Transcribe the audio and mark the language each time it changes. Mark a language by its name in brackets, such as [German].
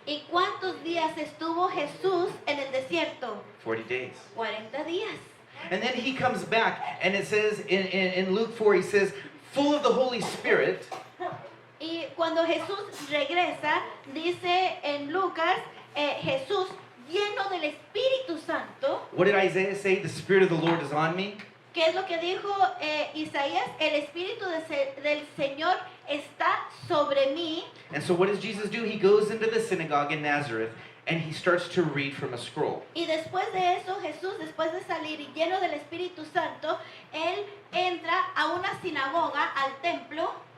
[Spanish] ¿Y cuántos días estuvo Jesús en el desierto? [English] 40 days. [Spanish] 40 días. [English] And then he comes back, and it says in Luke 4, he says, full of the Holy Spirit, [Spanish] Y cuando Jesús regresa, dice en Lucas, Jesús lleno del Espíritu Santo. [English] what did Isaiah say? The Spirit of the Lord is on me. [Spanish] ¿Qué es lo que dijo Isaías? El Espíritu del Señor está sobre mí. [English] And so what does Jesus do? He goes into the synagogue in Nazareth and he starts to read from a scroll. [Spanish] Y después de eso, Jesús, después de salir y lleno del Espíritu Santo, Él entra a una sinagoga, al templo,